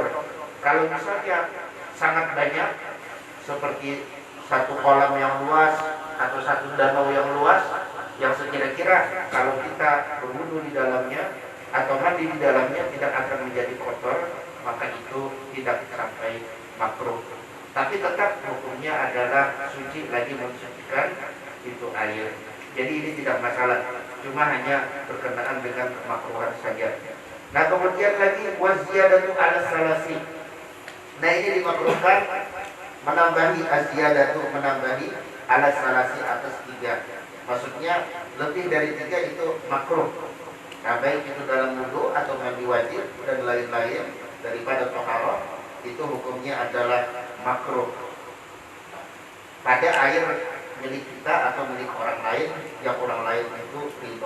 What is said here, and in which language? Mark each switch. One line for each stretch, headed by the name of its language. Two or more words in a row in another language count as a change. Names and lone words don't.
Indonesian: Kalau misalnya sangat banyak, seperti satu kolam yang luas atau satu danau yang luas, yang sekira-kira kalau kita berwudu di dalamnya atau mandi di dalamnya tidak akan menjadi kotor, maka itu tidak sampai makruh. Tapi tetap hukumnya adalah suci, lagi mensucikan itu air. Jadi ini tidak masalah, cuma hanya berkenaan dengan kemakruhan saja. Nah, kemudian lagi
Arabic: وزيادة على ثلاث.
Indonesian: Nah, ini dimakruhkan menambahi aziyadatu, menambahi
Arabic: على ثلاث
Indonesian: atas 3. Maksudnya lebih dari 3 itu makruh. Nah, baik itu dalam wudu atau mandi wajib dan lain-lain daripada toharoh, itu hukumnya adalah makruh pada air milik kita atau milik orang lain yang orang lain itu ridho.